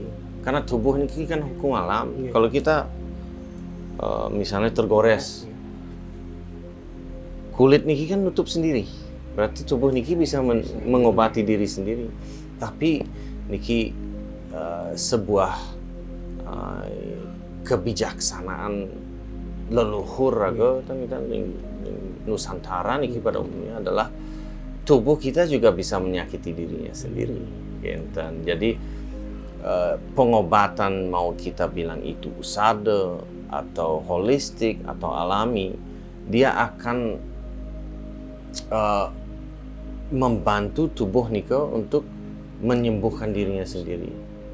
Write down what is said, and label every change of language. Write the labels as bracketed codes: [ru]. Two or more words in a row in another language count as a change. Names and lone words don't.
[id] Karena tubuh ini kan hukum alam. Kalau kita misalnya tergores, kulit niki kan nutup sendiri. Berarti tubuh niki bisa mengobati diri sendiri. Tapi niki sebuah kebijaksanaan leluhur raga Nusantara niki pada umumnya adalah tubuh kita juga bisa menyakiti dirinya sendiri. Jadi pengobatan, mau kita bilang itu usada atau holistik atau alami, dia akan membantu tubuh nika untuk menyembuhkan dirinya sendiri.